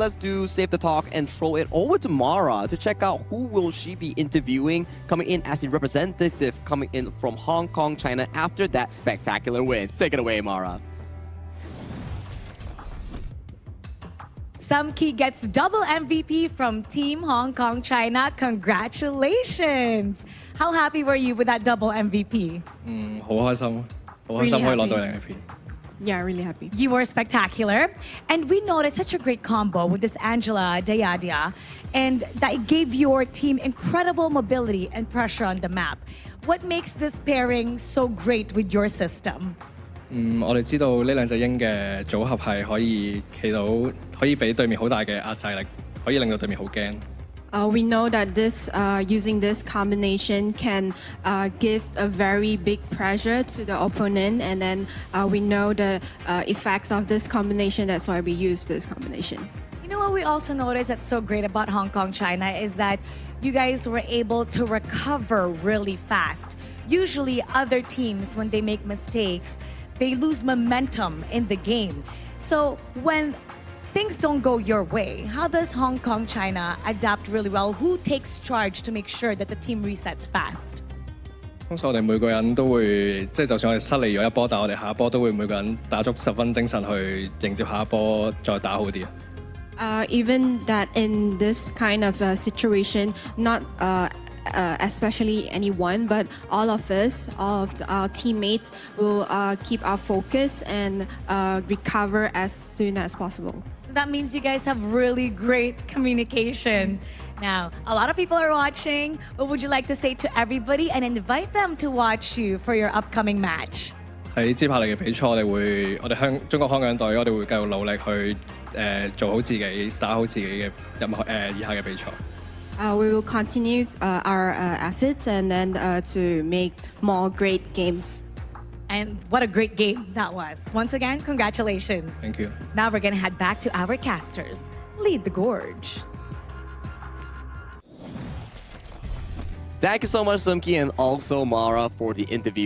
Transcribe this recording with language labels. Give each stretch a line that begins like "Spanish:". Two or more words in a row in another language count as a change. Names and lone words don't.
English: Let's save the talk and throw it over to Mara to check out who will she be interviewing coming in as the representative coming in from Hong Kong, China after that spectacular win. Take it away, Mara. Samki gets double MVP from Team Hong Kong, China. Congratulations! How happy were you with that double MVP?
Cantonese: 好開心，好開心可以攞到 MVP。
English: Yeah, really happy. You were spectacular. And we noticed such a great combo with this Angela Dayadia, and that gave your team incredible mobility and pressure on the map. What makes this pairing so great with your system?
Cantonese: 我哋知道呢兩隻鷹嘅組合係可以企到，可以俾對面好大嘅壓制力，可以令到對面好驚。
English: We know that using this combination can give a very big pressure to the opponent, and then we know the effects of this combination. That's why we use this combination. You know what we also noticed that's so great about Hong Kong, China is that you guys were able to recover really fast. Usually other teams, when they make mistakes, they lose momentum in the game. So when things don't go your way, how does Hong Kong, China adapt really well? Who takes charge to make sure that the team resets fast?
Cantonese: 通常我哋每個人都會，即係就算我哋失利咗一波，但係我哋下一波都會每個人打足10分精神去迎接下一波，再打好啲。
English: Even that in this kind of situation, not especially anyone, but all of us, all of our teammates will keep our focus and recover as soon as possible. So that means you guys have really great communication. Now, a lot of people are watching. What would you like to say to everybody and invite them to watch you for your upcoming match?
Cantonese: 喺接下嚟嘅比賽，我哋中國香港隊，我哋會繼續努力去做好自己，打好自己嘅以下嘅比賽。
English: We will continue our efforts and then to make more great games. And what a great game that was. Once again, congratulations. Thank you. Now we're going to head back to our casters. Lead the gorge. Thank you so much, Sumki, and also Mara for the interview.